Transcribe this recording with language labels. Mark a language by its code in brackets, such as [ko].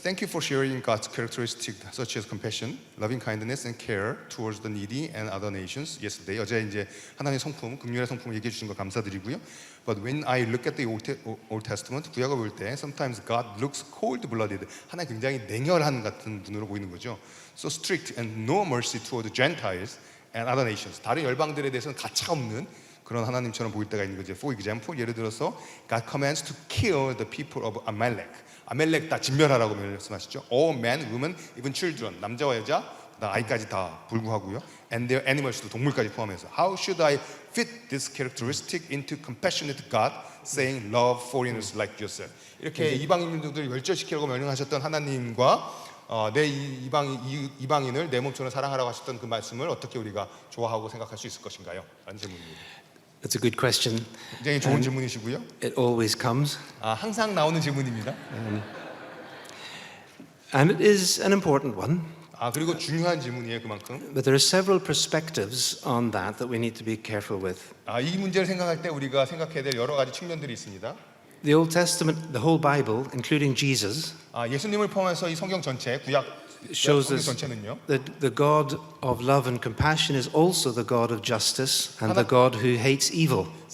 [en] Thank you for sharing God's characteristics such as compassion, loving kindness, and care towards the needy and other nations. Yesterday, [ko] 어제 이제 하나님의 성품, 긍휼의 성품을 얘기해 주신 거 감사드리고요. [en] But when I look at the Old Testament, [ko] 구약을 볼 때, [en] sometimes God looks cold-blooded. [ko] 하나님 굉장히 냉혈한 같은 분으로 보이는 거죠. [en] So strict and no mercy toward the Gentiles and other nations. [ko] 다른 열방들에 대해서는 가차 없는 그런 하나님처럼 보일 때가 있는 거죠. [en] For example, [ko] 예를 들어서 [en] God commands to kill the people of Amalek. [ko] 아멜렉 다 진멸하라고 말씀하시죠. [en] All men, women, even children. [ko] 남자와 여자, 아이까지 다 불구하고요. [en] And their animals [ko] 도 동물까지 포함해서. [en] How should I fit this characteristic into compassionate God, saying love foreigners like yourself? [ko] 이렇게 이방인들을 멸절시키려고 명령하셨던 하나님과 내 이방인을 내 몸처럼 사랑하라고 하셨던 그 말씀을 어떻게 우리가 좋아하고 생각할 수 있을 것인가요? 라는 질문입니다. [en] That's a good question. [ko] 굉장히 좋은 질문이시고요. [en] It always comes. [ko] 항상 나오는 질문입니다. [en] And it is an important one. [ko] 그리고 중요한 질문이에요, 그만큼. [en] But there are several perspectives on that we need to be careful with. [ko] 이 문제를 생각할 때 우리가 생각해야 될 여러 가지 측면들이 있습니다. [en] The Old Testament, the whole Bible, including Jesus, [ko] 예수님을 포함해서 이 성경 전체, 구약 [en] shows [ko] 성경 [en] us [ko] 전체는요. [en] that the God of love and compassion is also the God of justice and the God who hates evil.